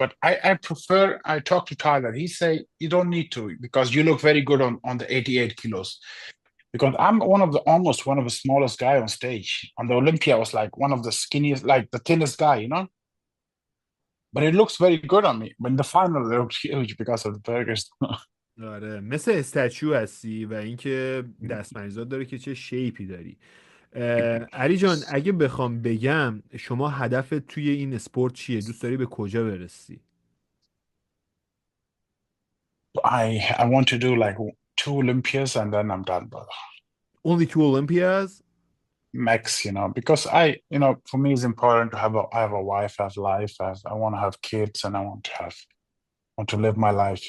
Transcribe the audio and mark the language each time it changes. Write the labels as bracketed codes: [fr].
[en] But I prefer. I talk to Tyler. He say you don't need to, because you look very good on the 88 kilos. Because I'm almost one of the smallest guy on stage. On the Olympia, I was like one of the skinniest, like the thinnest guy. But it looks very good on me. But in the final, it looks huge because of the burgers. [fa] آره مثل استچو هستی و اینکه دستمریزات داره که چه شیپی داری. علی جان اگه بخوام بگم شما هدفت توی این اسپورت چیه؟ دوست داری به کجا برسی؟ [en] I want to do like 2 Olympias and then I'm done, brother. Only 2 Olympias? Max, because for me it's important to I have a wife, I have life, I want to have kids, and I want to live my life.